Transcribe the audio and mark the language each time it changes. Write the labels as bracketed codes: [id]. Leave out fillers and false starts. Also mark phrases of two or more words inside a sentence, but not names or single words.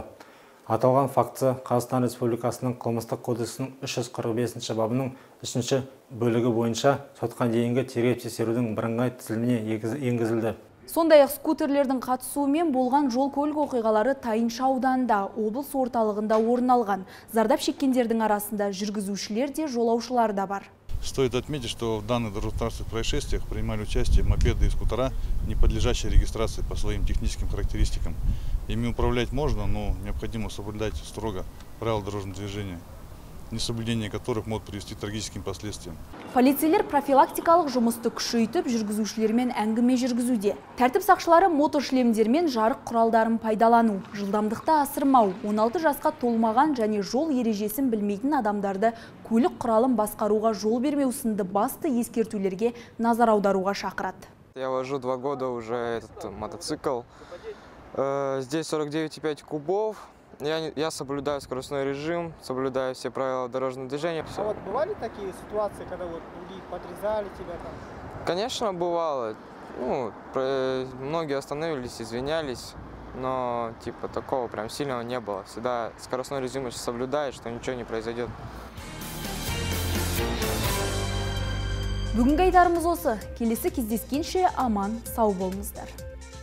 [kk] Аталған фактісі Қазақстан Республикасының қылмыстық кодексінің 345 бабының 3 бөлігі бойынша сотқа дейінгі тергеп-тексерудің бірыңғай тізіліміне енгізілді. Сондай-ақ скутерлердің қатысуымен болған жол көлік оқиғалары Тайынша ауданында, облыс орталығында орын алған. Зардап шеккендердің арасында жүргізушілер де, жолаушылар да бар. [ru] Стоит отметить, что в данных дорожно-транспортных происшествиях принимали участие мопеды и скутера, не подлежащие регистрации по своим техническим характеристикам. Ими управлять можно, но необходимо соблюдать строго правила дорожного движения, несоблюдение которых может привести к трагическим последствиям. [kk] Полицейлер профилактикалық жұмысты күшейтіп, жүргізушілермен әңгіме жүргізуде. Тәртіп сақшылары мотошлемдермен жарық құралдарын пайдалану, жылдамдықты асырмау, 16 жасқа толмаған және жол ережесін білмейтін адамдарды көлік құралын басқаруға жол бермеу сынды басты ескертулерге назар аударуға шақырады. [ru] Я вожу 2 года уже этот мотоцикл. Здесь 49,5 кубов. Я соблюдаю скоростной режим, соблюдаю все правила дорожного движения. А вот бывали такие ситуации, когда вот другие подрезали тебя там? Конечно, бывало. Ну, многие остановились, извинялись, но типа такого прям сильного не было. Всегда скоростной режим соблюдает, что ничего не произойдет. [kk] Бүгінгі айтарымыз осы. Келесі кездескенше аман, сау болыңыздар.